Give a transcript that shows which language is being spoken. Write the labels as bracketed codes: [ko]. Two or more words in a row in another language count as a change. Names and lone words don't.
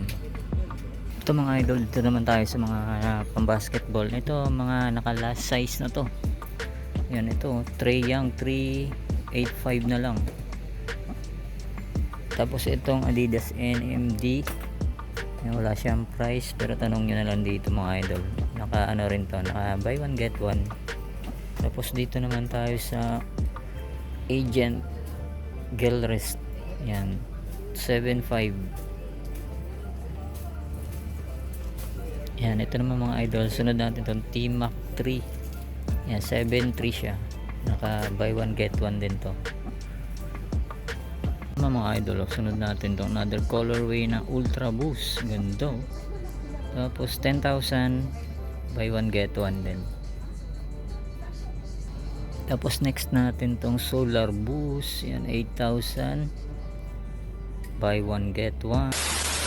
[tl] Ito mga idol, dito naman tayo sa mga pang basketball. Ito mga naka [en] last size [tl] na to. Yan, ito Trae Young 385 na lang. Tapos itong Adidas NMD, wala siyang price, pero tanong nyo na lang dito mga idol. Naka ano rin to, naka [en] buy one get one. [tl] Tapos dito naman tayo sa Agent Gilchrist. Yan, 7.5. Yan, ito naman mga idol, sunod natin itong T-Mac 3. Yan, 7.3 siya. Naka [en] buy one get one [tl] din to. Mga idol, sunod natin itong [en] another colorway [tl] na Ultra Boost. Ganda. Tapos 10,000 [en] buy one get one [tl] din. Tapos next natin tong Solar Boost. Yan, 8,000 [en] buy one get one.